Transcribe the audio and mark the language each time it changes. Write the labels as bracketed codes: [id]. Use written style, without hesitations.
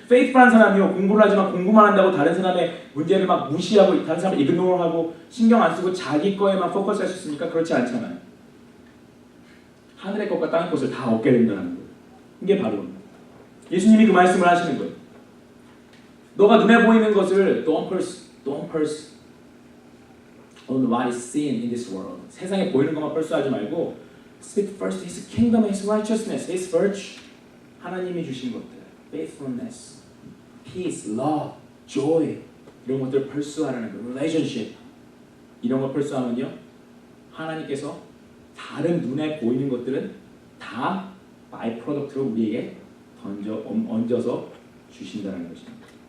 [ko] faithful한 사람이요 공부를 하지만 공부만 한다고 다른 사람의 문제를 막 무시하고 다른 사람을 ignore하고 신경 안 쓰고 자기 거에만 포커스할 수 있습니까? 그렇지 않잖아요. 하늘의 것과 땅의 것을 다 얻게 된다는 거예요. 이게 바로 예수님이 그 말씀을 하시는 거예요. 너가 눈에 보이는 것을 [en] don't purse on what is seen in this world. [ko] 세상에 보이는 것만 펄수하지 말고 [en] seek first His kingdom, His righteousness, His virtue. [ko] 하나님이 주신 것들, faithfulness, peace, love, joy 이런 것들을 펄수하라는 거예요. relationship 이런 걸 펄수하면요 하나님께서 다른 눈에 보이는 것들은 다 바이 프로덕트로 우리에게 얹어서 주신다는 것입니다.